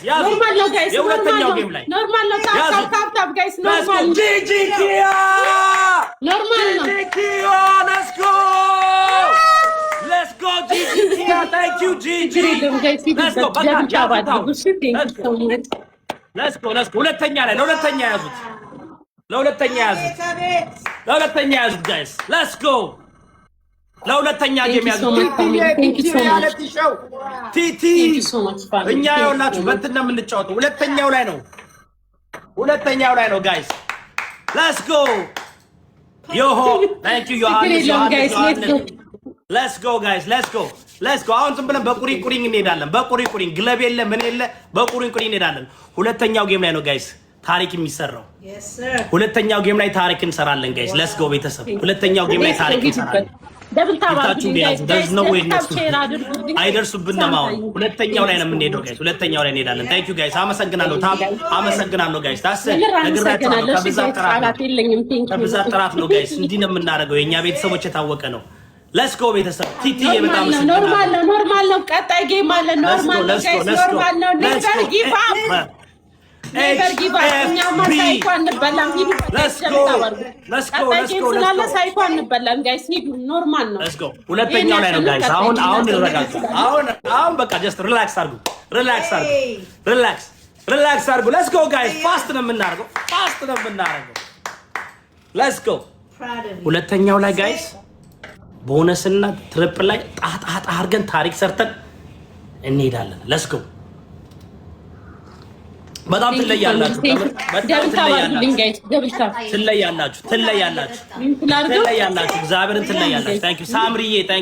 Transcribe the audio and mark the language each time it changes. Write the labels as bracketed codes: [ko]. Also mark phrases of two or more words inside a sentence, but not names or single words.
[en] Normal no guys. Normal no. Tap guys. Normal. GG Kia. Normal no. GG Kia. Let's go GG Kia. Thank you GG. Let's go. Baka Let's go. [am] ሁለተኛ ያዙት [en] guys. Let's go. [am] ለሁለተኛ ጌም ያዙት ቲቲ እኛ ያውላችሁ በእንትን ነው የምንጫወተው ሁለተኛው ላይ ነው guys. [en] Let's go. Thank you Johannes. Let's go guys. Let's go. [am] አሁን ዝም ብለን በቁሪቁሪኝ እንሄዳለን። በቁሪቁሪኝ ግለብ የለ ምን የለ በቁሪቁሪኝ እንሄዳለን። ሁለተኛው ጌም ላይ ነው ጋይስ ታሪክ የሚሰራው። ሁለተኛው ጌም ላይ ታሪክ እንሰራለን ጋይስ። [en] Let's go [am] ቤተሰብ። ሁለተኛው ጌም ላይ ታሪክ እንሰራለን። ደብል ታባችሁ ጋይስ። [en] There's no way [am] አይደርሱብንም። አሁን ሁለተኛው ላይ ነው የምንሄደው ጋይስ። ሁለተኛው ላይ እንሄዳለን። [en] Thank you guys. [am] አመሰግናለሁ ጋይስ። ነግራችኋለሁ። ከብዛት ጥራት ነው ጋይስ። እንዲህ ነው የምናደርገው። የኛ ቤተሰቦች የታወቀ ነው። [en] Let's go [am] ቤተሰብ። ቲቲ በጣም ኖርማል ነው። ቀጣይ ጌም አለ። ኖርማል ነው ጋይስ። ኖርማል ነው። [en] never give up [am] እኛማ ሳይኳን እንበላም። ሂዱ ሳይኳን እንበላም ጋይስ። ሂዱ ኖርማል ነው። ሁለተኛው ላይ ነው ጋይስ። አሁን እንረጋጋ። አሁን በቃ [en] just relax [am] አድርጉ። [en] Let's go guys. [am] ፋስት ነው የምናደርገው። [en] Let's go. [am] ሁለተኛው ላይ ጋይስ ቦነስና ትሪፕል ላይ ጣጣ አድርገን ታሪክ ሰርተን እንሄዳለን። [en] Let's go. [am] በጣም ትለያላችሁ። እግዚአብሔርን ትለያላችሁ። [en] thank you [am] ሳምሪዬ። ታንክ